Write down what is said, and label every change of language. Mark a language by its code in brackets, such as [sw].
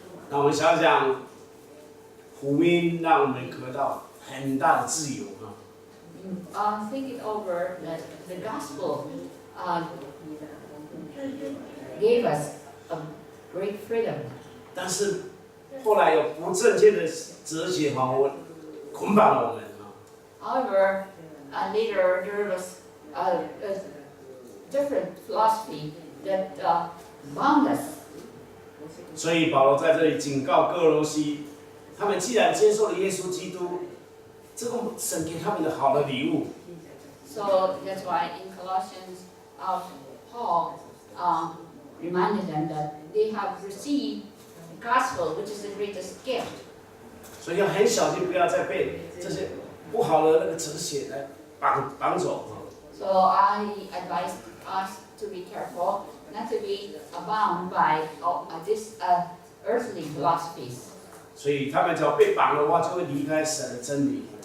[zh] 那我们想想，福音让我们得到很大的自由啊。 [en] think it over, that the gospel gave us a great freedom. [zh] 但是后来有不正确的哲学捆绑了我们。 [en] However, later there was a different philosophy that bound us. [zh] 所以保罗在这里警告哥罗西，他们既然接受了耶稣基督，这个神给他们的好的礼物。 [en] So that's why in Colossians, Paul reminded them that they have received the gospel, which is the greatest gift. [zh] 所以要很小心，不要再被这些不好的那个哲学来绑走。 [en] So I advise us to be careful, not to be bound by these earthly philosophies. [zh] 所以他们只要被绑的话，就会离开神的真理。